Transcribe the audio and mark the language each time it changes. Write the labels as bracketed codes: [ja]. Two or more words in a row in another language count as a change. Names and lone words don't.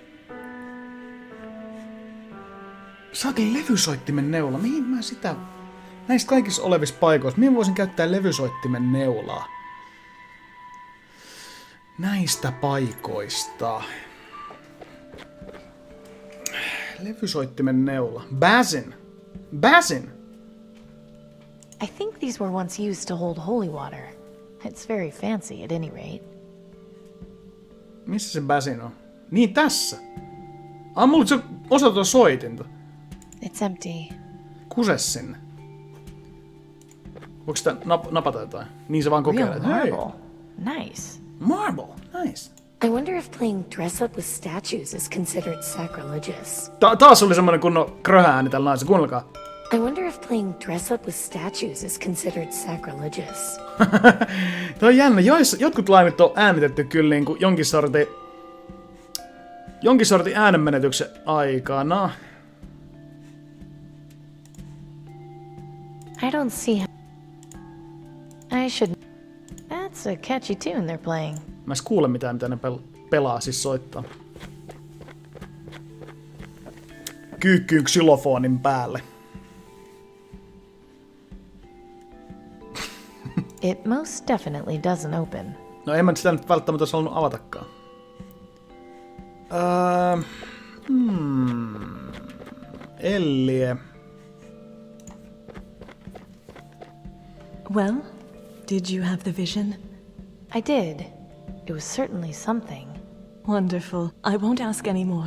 [fi] Saatiin levysoittimen neula. Mihin mä sitä... Näistä kaikissa olevissa paikoissa, mihin voisin käyttää levysoittimen neulaa? Näistä paikoista. Levysoittimen neula. [en] Basin! I think these were once used to hold holy water. It's very fancy at any rate. [fi] Missä se basin on? Niin, tässä! Mulla se osa tuota soitinta. [en] It's empty. [fi] Kuse sinne. Voiko sitä napata jotain? Niin se vaan kokeilee. [en] Marble. Nice. Marble. Nice. I wonder if playing dress up with statues is considered sacrilegious. [fi] Taas oli semmonen kunnon kröhääni tällä naisella. Kuunnelkaa. [en] I wonder if playing dress up with statues is considered sacrilegious. [fi] Tuo on jännä. Jotkut laimit on äänitetty kyllä niinku jonkin sortin Jonkin sortin äänenmenetyksen aikana. [en] I don't see. I should. That's a catchy tune they're playing. [fi] Mä en kuule mitään, mitä ne pelaa, siis soittaa. Kyykkyy xylofonin päälle. [en] It most definitely doesn't open. [fi] No en mä sitä nyt välttämättä olisi halunnut avatakaan. [en] Ellie. Well, did you have the vision? I did. It was certainly something. Wonderful. I won't ask any more.